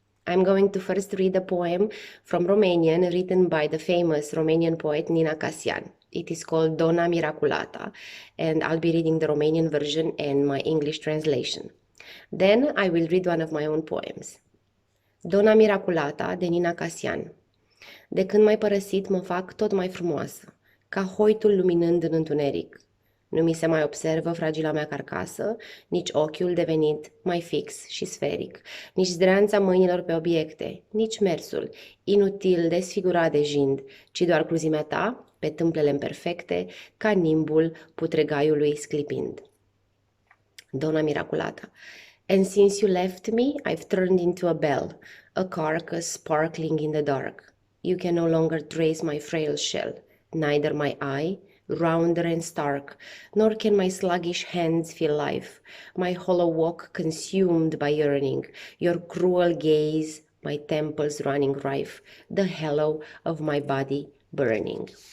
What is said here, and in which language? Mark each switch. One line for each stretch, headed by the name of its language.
English: I'm going to first read a poem from Romanian written by the famous Romanian poet Nina Casian. It is called Donna Miraculata, and I'll be reading the Romanian version and my English translation. Then I will read one of my own poems.
Romanian: Donna Miraculata, de Nina Casian. De când m-ai părăsit, mă fac tot mai frumoasă, ca hoitul luminând în întuneric. Nu mi se mai observă fragila mea carcasă, nici ochiul devenit mai fix și sferic, nici zdreanța mâinilor pe obiecte, nici mersul, inutil desfigurat de jind, ci doar cruzimea ta, pe tâmplele imperfecte, ca nimbul putregaiului sclipind. Donna Miraculata.
English: And since you left me, I've turned into a bell, a carcass sparkling in the dark. You can no longer trace my frail shell, neither my eye, rounder and stark, nor can my sluggish hands feel life, my hollow walk consumed by yearning, your cruel gaze, my temples running rife, the halo of my body burning.